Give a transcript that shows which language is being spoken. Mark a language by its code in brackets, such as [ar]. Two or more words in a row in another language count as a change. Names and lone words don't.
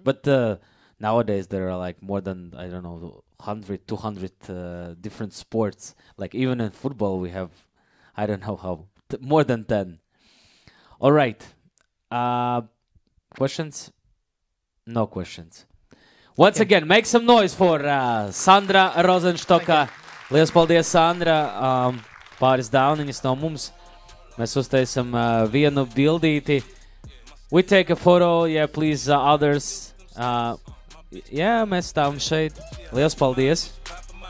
[en] But nowadays there are like more than, I don't know, 100, 200 different sports. Like even in football we have, I don't know how, more than 10. All right. Questions? No questions. Once again, make some noise for Sandra Rozenštoka. [lv] Lielas paldies, Sandra. Pāris dāvaniņas no mums. Mēs uztaisam vienu bildīti. [en] We take a photo. Yeah, please, others. Yeah, [lv] mēs stāvam šeit. Lielas paldies.